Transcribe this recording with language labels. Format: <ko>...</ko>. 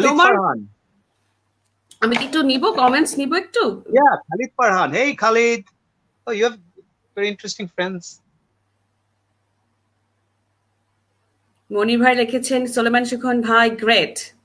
<bn>তোমার আমি একটু নিব, কমেন্টস নিব একটু।</bn> <en>Yeah, Khalid Farhan. Hey Khalid. Oh, you have very interesting friends.</en> <bn>মনি ভাই লিখেছেন সুলেমান সুখন ভাই গ্রেট।</bn>